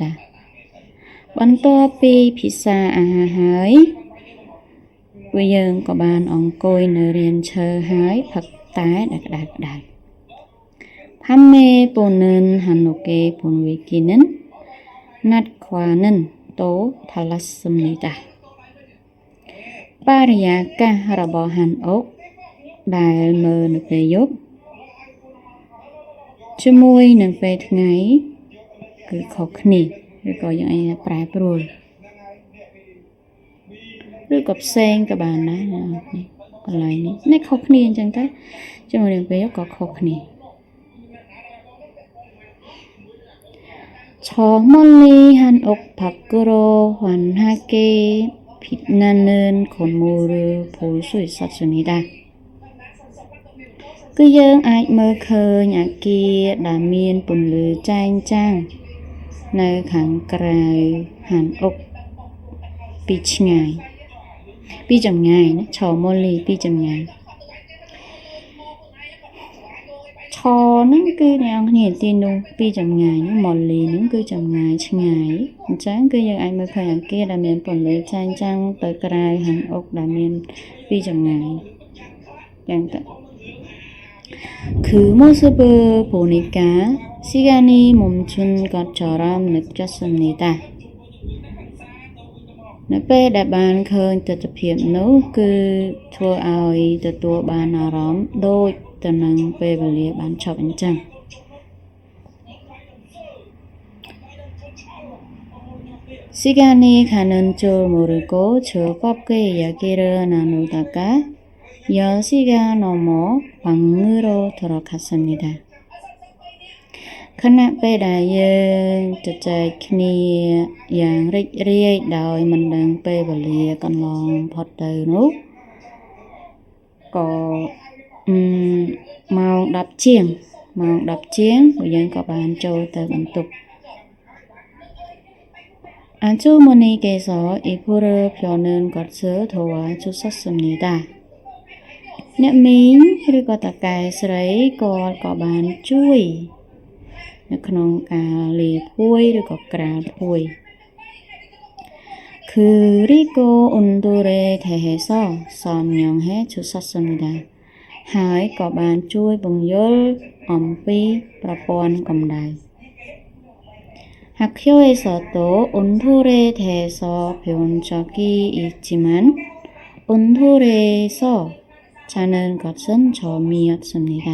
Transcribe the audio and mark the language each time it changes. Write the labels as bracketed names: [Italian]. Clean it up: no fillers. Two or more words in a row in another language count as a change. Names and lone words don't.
[Khmer] បន្ទាប់ពីពិសាអាហារហើយពួកយើងក៏បានអង្គុយនៅរានឈើហើយផឹកតែដែលក្តៅៗ [Korean] 판매 보는 한옥의 분위기는 낮과는 또 달랐습니다. [Khmer] បរិយាកាសរបស់ហានអុកដែលមើលនៅពេលយប់ ជាមួយនឹងពេលថ្ងៃគឺខុសគ្នាឬក៏យើងអាចប្រែប្រួលឬក៏ផ្សេងក៏បានដែរកន្លែងនេះខុសគ្នាអញ្ចឹងទៅជាមួយនឹងពេលយប់ក៏ខុសគ្នា [Korean] 멀리 한옥 밖으로 환하게 빛나는 건물을 볼 수 있었습니다. [Khmer] គឺយើងអាចមើលឃើញអគារដែលមានពន្លឺចែងចាំងនៅខាងក្រៅហានអុកពីឆ្ងាយពីចម្ងាយណាឆោម៉ូលីពីចម្ងាយ ឆោហ្នឹងគឺអ្នកនរគ្នាទីនោះពីចម្ងាយម៉ូលីហ្នឹងគឺចម្ងាយឆ្ងាយអញ្ចឹងគឺយើងអាចមើលឃើញអគារដែលមានពន្លឺចែងចាំងទៅក្រៅហានអុកដែលមានពីចម្ងាយយ៉ាងទៅ [Korean] 그 모습을 보니까 시간이 멈춘 것처럼 느꼈습니다. [Khmer] នៅពេលដែលបានឃើញទស្សនភាពនោះគឺធ្វើឲ្យទទួលបានអារម្មណ៍ដូចទៅនឹងពេលវេលាបានឈប់អញ្ចឹង [Korean] 시간이 가는 줄 모르고 즐겁게 이야기를 나누다가 10시가 넘어 방으로 들어갔습니다. [Khmer] ខណៈពេលដែលយើងជជែកគ្នាយ៉ាងរីករាយដោយមិនដឹងពេលវេលាកន្លងផុតទៅនោះក៏ម៉ោង10ជាងពួកយើងក៏បានចូលទៅបន្ទប់ [Korean] 안주머니께서 이불을 펴는 것을 도와주셨습니다. [Khmer] អ្នកមីងឬក៏តាកែស្រីគាត់ក៏បានជួយនៅក្នុងការលាភួយឬក៏ក្រាលភួយ [Korean] 그리고 온돌에 대해서 설명해 주셨습니다. [Khmer] ហើយក៏បានជួយបង្យល់អំពីប្រព័ន្ធកម្ដៅ [Korean] 학교에서도 온돌에 대해서 배운 적이 있지만 온돌에서 자는 것은 처음이었습니다.